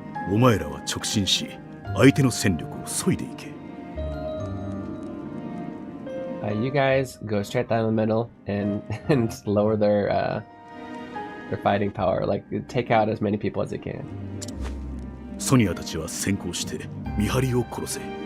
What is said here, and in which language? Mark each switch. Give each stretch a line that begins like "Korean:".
Japanese: お前らは直進し、相手の戦力を削いでいけ。
English: You guys go straight down the middle and lower their fighting power. Like take out as many people as you can.
Japanese: ソニアたちは先行して見張りを殺せ。